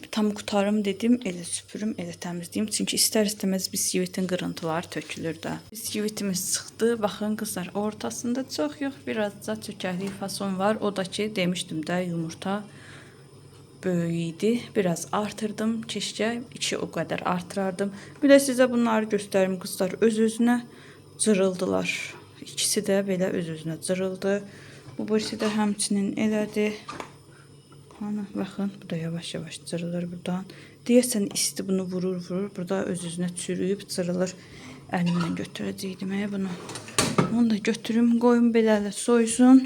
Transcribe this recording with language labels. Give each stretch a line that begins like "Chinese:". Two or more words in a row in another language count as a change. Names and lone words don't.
Azerbaijani: Tam qurtarım dedim, elə süpürüm, elə təmizləyim. Çünki istər-istəməz biskvitin qırıntıları tökülür də. Biskvitimiz çıxdı. Baxın qızlar, ortasında çox yox, birazca çökəkli fason var. O da ki, demişdim də, yumurta böyük idi. Biraz artırdım.
Turkish: Keşke 2 o kadar artırardım. Bir de size bunları göstereyim kızlar.
Azerbaijani: Öz-özünə cırıldılar. İkisi de belə öz-özünə cırıldı. Bu birisi de həmçinin elədi. Ana baxın, bu da yavaş-yavaş cırılır buradan. Deyəsən isti bunu vurur. Burada öz-özünə çürüyüb cırılır. Əlimlə götürəcəydim bunu. Onu da götürüm, qoyum belələ soysun.